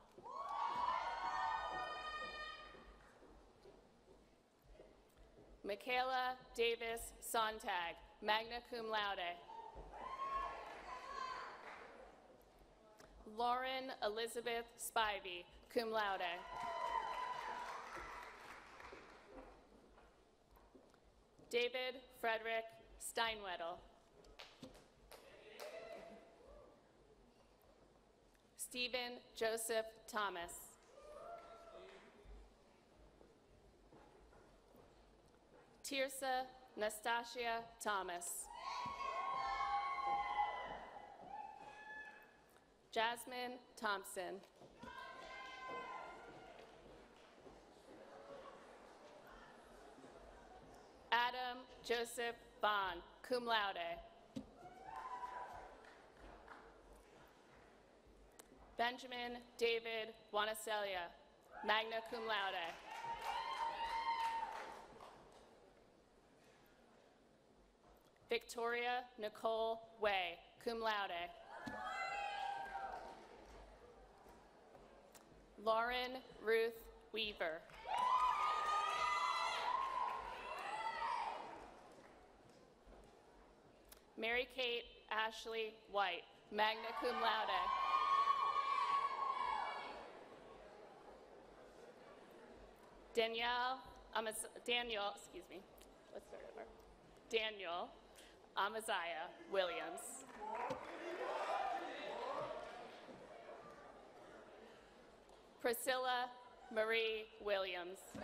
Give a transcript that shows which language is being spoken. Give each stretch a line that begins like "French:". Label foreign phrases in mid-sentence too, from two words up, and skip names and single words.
English: Michaela Davis Sontag,
Latin: magna cum laude.
English: Lauren Elizabeth Spivey,
Latin: cum laude.
English: David Frederick Steinwedel. Stephen Joseph Thomas. Tirsa Nastasia Thomas. Jasmine Thompson. Adam Joseph Bond,
Latin: cum laude.
English: Benjamin David Wanacelia,
Latin: magna cum laude.
English: Victoria Nicole Way,
Latin: cum laude.
English: Lauren Ruth Weaver. Mary Kate Ashley White,
Latin: magna cum laude.
English: Daniel Amaziah Williams. Priscilla Marie Williams.